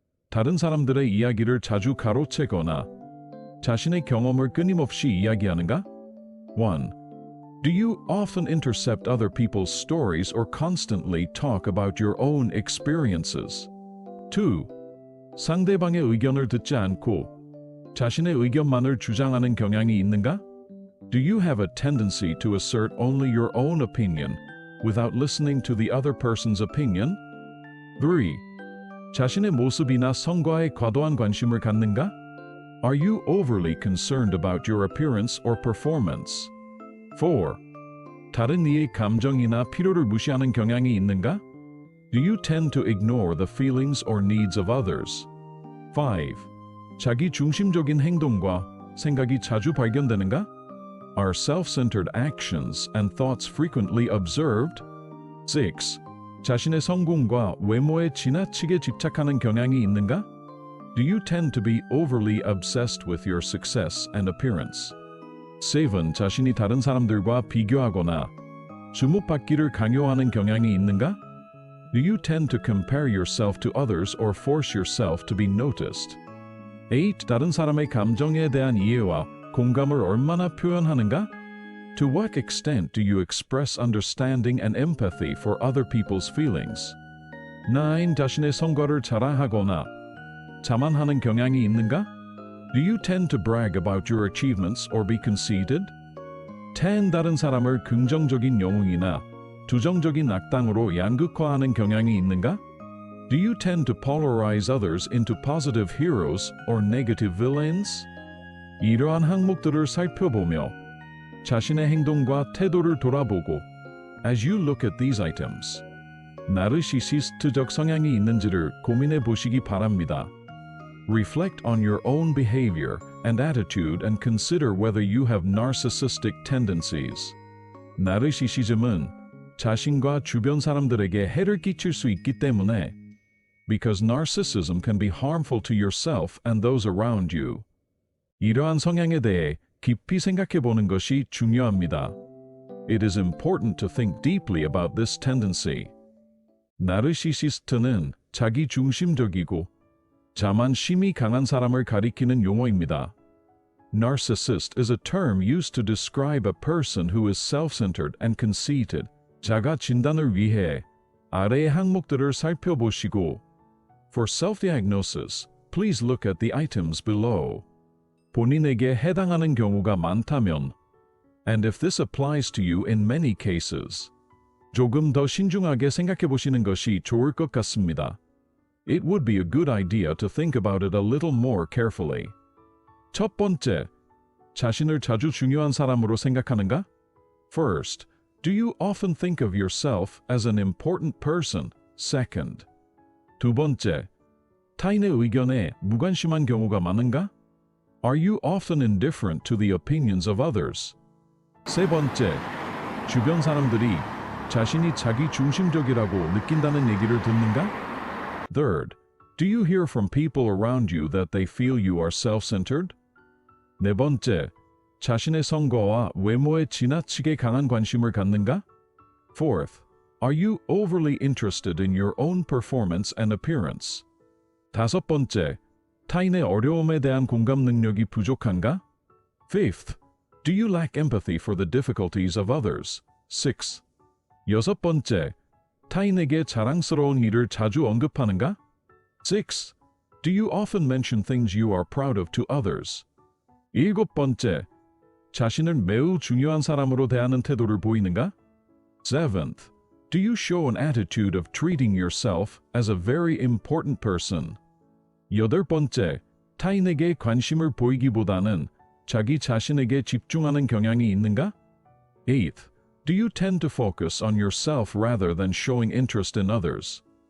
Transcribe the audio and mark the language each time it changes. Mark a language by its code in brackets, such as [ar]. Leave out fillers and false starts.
[ko] 다른 사람들의 이야기를 자주 가로채거나 자신의 경험을 끊임없이 이야기하는가? [en] 1. Do you often intercept other people's stories or constantly talk about your own experiences? 2. [ko] 상대방의 의견을 듣지 않고 자신의 의견만을 주장하는 경향이 있는가? [en] Do you have a tendency to assert only your own opinion without listening to the other person's opinion? 3. [ko] 자신의 모습이나 성과에 과도한 관심을 갖는가? [en] Are you overly concerned about your appearance or performance? 4. [ko] 다른 이의 감정이나 필요를 무시하는 경향이 있는가? [en] Do you tend to ignore the feelings or needs of others? 5. [ko] 자기 중심적인 행동과 생각이 자주 발견되는가? [en] Are self-centered actions and thoughts frequently observed? 6. [ko] 자신의 성공과 외모에 지나치게 집착하는 경향이 있는가? [en] Do you tend to be overly obsessed with your success and appearance? 7. [ko] 자신이 다른 사람들과 비교하거나 주목받기를 강요하는 경향이 있는가? [en] Do you tend to compare yourself to others or force yourself to be noticed? 8. [ko] 다른 사람의 감정에 대한 이해와 공감을 얼마나 표현하는가? [en] To what extent do you express understanding and empathy for other people's feelings? 9. [ko] 자신의 성과를 자랑하거나 자만하는 경향이 있는가? [en] Do you tend to brag about your achievements or be conceited? 10. [ko] 다른 사람을 긍정적인 영웅이나 부정적인 악당으로 양극화하는 경향이 있는가? [en] Do you tend to polarize others into positive heroes or negative villains? [ko] 이러한 항목들을 살펴보며 자신의 행동과 태도를 돌아보고 [en] As you look at these items, [ko] 나르시시스트적 성향이 있는지를 고민해 보시기 바랍니다. [en] Reflect on your own behavior and attitude and consider whether you have narcissistic tendencies. [ko] 나르시시즘은 자신과 주변 사람들에게 해를 끼칠 수 있기 때문에 [en] Because narcissism can be harmful to yourself and those around you. [ko] 이러한 성향에 대해 깊이 생각해 보는 것이 중요합니다. [en] It is important to think deeply about this tendency. [ko] 나르시시스트는 자기 중심적이고 자만심이 강한 사람을 가리키는 용어입니다. [en] Narcissist is a term used to describe a person who is self-centered and conceited. [ko] 자가 진단을 위해 아래의 항목들을 살펴보시고 [en] For self-diagnosis, please look at the items below. [ko] 본인에게 해당하는 경우가 많다면 [en] And if this applies to you in many cases, [ko] 조금 더 신중하게 생각해 보시는 것이 좋을 것 같습니다. [en] It would be a good idea to think about it a little more carefully. [ko] 첫 번째, 자신을 자주 중요한 사람으로 생각하는가? [en] First, do you often think of yourself as an important person? Second, [ko] 두 번째, 타인의 의견에 무관심한 경우가 많은가? [en] Are you often indifferent to the opinions of others? [ko] 세 번째, 주변 사람들이 자신이 자기 중심적이라고 느낀다는 얘기를 듣는가? [en] Third, do you hear from people around you that they feel you are self-centered? [ko] 네 번째, 자신의 성과와 외모에 지나치게 강한 관심을 갖는가? [en] Fourth, are you overly interested in your own performance and appearance? [ko] 다섯 번째, 타인의 어려움에 대한 공감 능력이 부족한가? [en] Fifth, do you lack empathy for the difficulties of others? Six, [ko] 여섯 번째, 타인에게 자랑스러운 일을 자주 언급하는가? [en] Six, do you often mention things you are proud of to others? [ko] 일곱 번째, 자신을 매우 중요한 사람으로 대하는 태도를 보이는가? [en] Seventh, do you show an attitude of treating yourself as a very important person? [ko] 여덟 번째, 타인에게 관심을 보이기보다는 자기 자신에게 집중하는 경향이 있는가? [en] Eighth, do you tend to focus on yourself rather than showing interest in others?